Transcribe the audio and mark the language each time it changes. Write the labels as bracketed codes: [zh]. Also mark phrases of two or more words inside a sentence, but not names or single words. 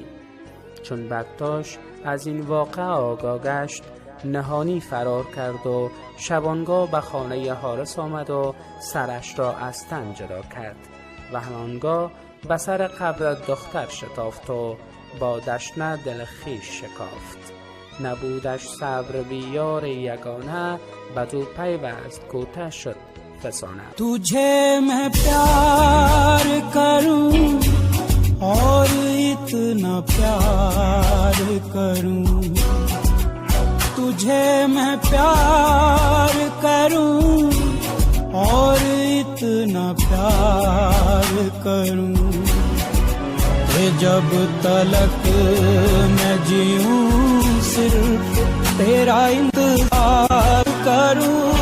[fa] چون بکتاش از این واقعه آگاه گشت، نهانی فرار کرد و شبانگاه به خانه حارس آمد و سرش را از تن جدا کرد و همانگاه به سر قبر دختر شتافت و با دشنه دل خویش شکافت. نبودش صبر بی یار یگانه، بدو پیوست کوته شد فسانه. [hi] तुझे मैं प्यार करूं और इतना प्यार करूं, तुझे मैं प्यार करूं और इतना प्यार करूं, कि जब तलक मैं जीऊं सिर्फ तेरा इंतजार करूं।